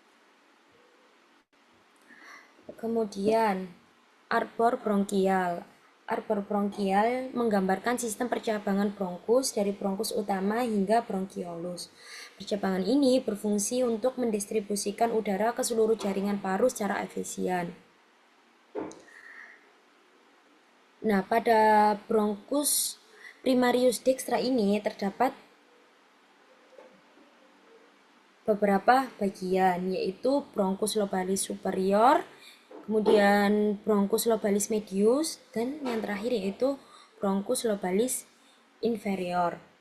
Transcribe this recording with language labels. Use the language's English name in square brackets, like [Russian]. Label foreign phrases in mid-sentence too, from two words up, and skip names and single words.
[Indonesian] Kemudian arbor bronkial. Arbor bronkial menggambarkan sistem percabangan bronkus dari bronkus utama hingga bronkiolus. Percabangan ini berfungsi untuk mendistribusikan udara ke seluruh jaringan paru secara efisien. Nah, pada bronkus primarius dextra ini terdapat beberapa bagian, yaitu bronkus [Latin] lobalis superior, [Indonesian] kemudian bronkus [Latin] lobalis medius, [Indonesian] dan yang terakhir yaitu bronkus [Latin] lobalis inferior.